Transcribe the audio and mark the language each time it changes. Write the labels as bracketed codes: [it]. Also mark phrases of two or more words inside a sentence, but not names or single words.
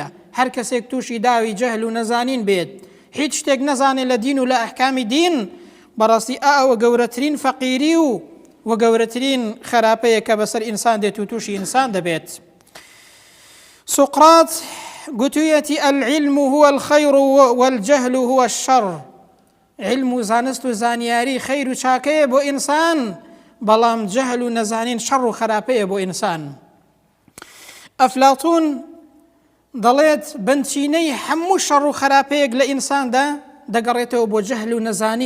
[ckb] هەر کەسێک تووشی داوی جەهل و نەزانین بێت، هیچ شتێک نەزانێت لە دین و لە ئەحکامی دین، بەڕاستی ئەوە گەورەترین فەقیری و گەورەترین خراپەیە کە بەسەر ئینسان دێت و تووشی ئینسان دەبێت. [ar] سقراط گوتوویەتی العلم هو الخير والجهل هو الشر. [ckb] علم و زانست و زانیاری خەیر و چاکەیە بۆ ئینسان، بەڵام جەهل و نەزانین شەڕ و خراپەیە بۆ ئینسان. ئەفلاتون دەڵێت بنچینەی هەموو شەڕ و خراپەیەک لە ئینساندا دەگەڕێتەوە بۆ جەهل و نەزانین.